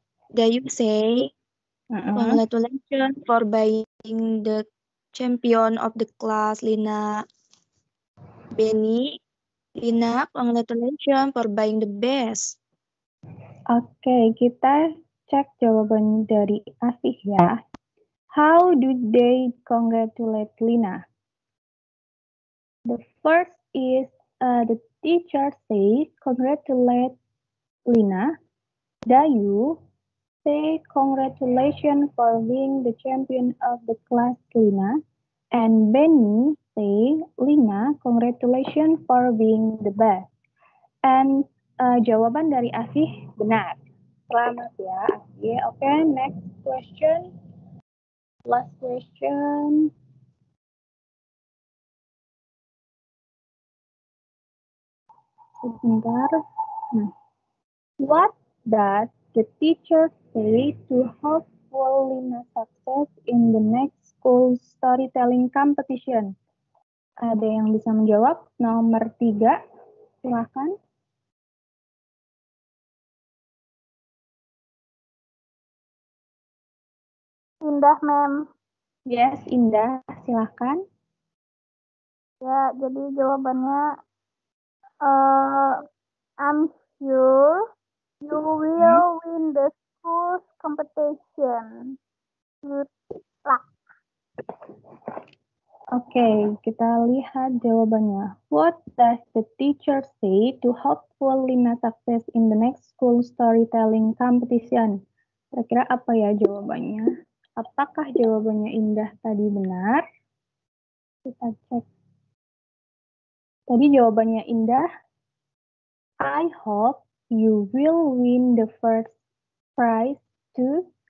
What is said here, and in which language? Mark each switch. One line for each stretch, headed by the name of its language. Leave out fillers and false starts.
English: Dayu say, congratulations for being the champion of the class, Lina. Benny, Lina, congratulations for being the best.
Indonesian: Oke, kita cek jawaban dari Asih ya.
English: How do they congratulate Lina? The first is the teacher says, congratulate Lina. Dayu say, congratulations for being the champion of the class, Lina. And Benny say, Lina, congratulations for being the best.
Indonesian: And jawaban dari Asih benar. Selamat ya, Asih.
English: Okay, next question. Last question.
Indonesian: Sebentar.
English: What does the teacher say to help Lina's success in the next school storytelling competition?
Indonesian: Ada yang bisa menjawab? Nomor 3, silakan. Indah, Mem. Yes, Indah, silakan. Ya, jadi jawabannya
English: I'm sure you will win the school's competition. Good luck.
Indonesian: Oke, kita lihat jawabannya.
English: What does the teacher say to help Lina success in the next school storytelling competition?
Indonesian: Kira-kira apa ya jawabannya? Apakah jawabannya Indah tadi benar? Kita cek. Tadi jawabannya
English: Indah, I hope you will win the first prize too.